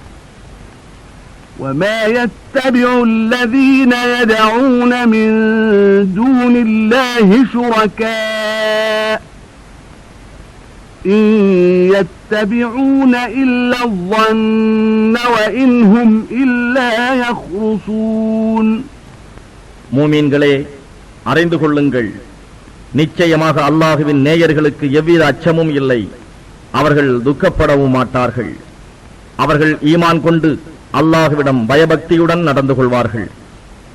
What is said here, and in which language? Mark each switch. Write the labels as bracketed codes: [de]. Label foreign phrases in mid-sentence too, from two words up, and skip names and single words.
[ar] وما يتبع الذين يدعون من دون الله شركاء إن يتبعون إلا الظن وإن هم إلا يخرصون. [ta] மூமீன்களே, அறிந்து கொள்ளுங்கள், நிச்சயமாக அல்லாஹுவின் நேயர்களுக்கு எவ்வித அச்சமும் இல்லை. அவர்கள் துக்கப்படவும் மாட்டார்கள். அவர்கள் ஈமான் கொண்டு அல்லாஹுவிடம் பயபக்தியுடன் நடந்து கொள்வார்கள்.